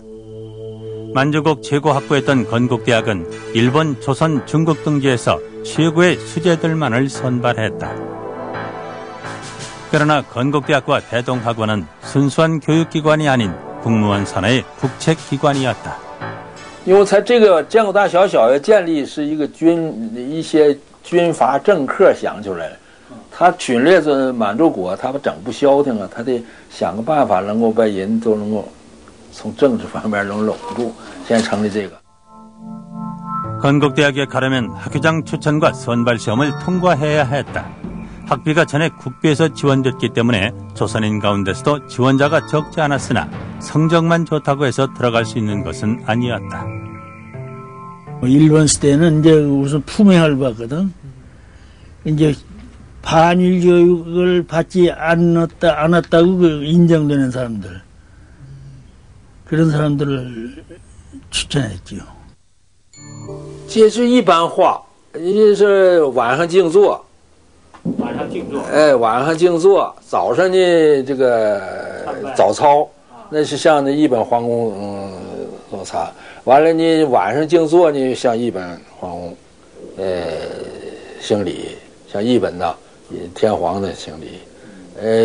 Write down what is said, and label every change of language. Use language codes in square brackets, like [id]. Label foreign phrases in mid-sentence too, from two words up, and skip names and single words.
[ko] 만주국 최고학부였던 건국대학은 일본, 조선, 중국 등지에서 최고의 수재들만을 선발했다. 그러나 건국대학과 대동학원은 순수한 교육기관이 아닌 국무원 산하의 국책기관이었다. [zh] 因为在这个建国大学小学建立是一些军阀政客想出来的，他侵略着满洲国，他整不消停啊，他得想个办法能够把人都能够从政治方面能拢住，现在成立这个。 [ko] 건국대학에 가려면 학교장 추천과 선발시험을 통과해야 했다. 학비가 전에 국비에서 지원됐기 때문에 조선인 가운데서도 지원자가 적지 않았으나 성적만 좋다고 해서 들어갈 수 있는 것은 아니었다. 일본 시대는 이제 우선 품행을 받거든. 이제 반일 교육을 받지 않았다고 인정되는 사람들. 그런 사람들을 추천했지요. [zh] 这是一般化，也是晚上静坐。晚上静坐。晚上静坐，早上呢这个早操，那是像那一本皇宫早操。完了呢晚上静坐呢像一本皇宫，行礼，像一本呐天皇的行礼。